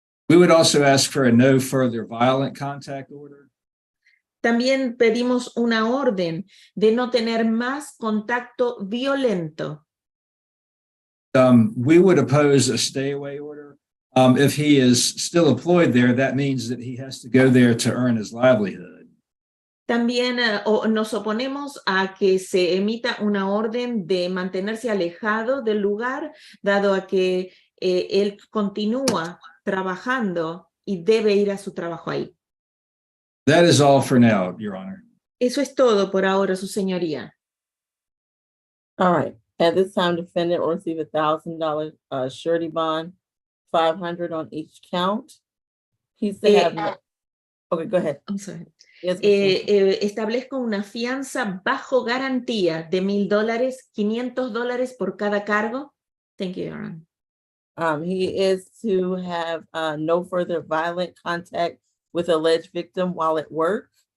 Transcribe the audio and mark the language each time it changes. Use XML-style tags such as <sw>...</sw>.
<en>We would also ask for a no further violent contact order.</en> <es>También pedimos una orden de no tener más contacto violento.</es> <en>We would oppose a stay away order. If he is still employed there, that means that he has to go there to earn his livelihood.</en> <es>También nos oponemos a que se emita una orden de mantenerse alejado del lugar, dado a que él continúa trabajando y debe ir a su trabajo ahí.</es> <en>That is all for now, Your Honor.</en> <es>Eso es todo por ahora, su señoría.</es> <en>All right, at this time, defendant will receive $1,000 surety bond, 500 on each count. He said, okay, go ahead. I'm sorry. Yes,</en> <es>Establezco una fianza bajo garantía de $1,000, $500 por cada cargo.</es> <en>Thank you, Your Honor. He is to have no further violent contact with alleged victim while at work.</en>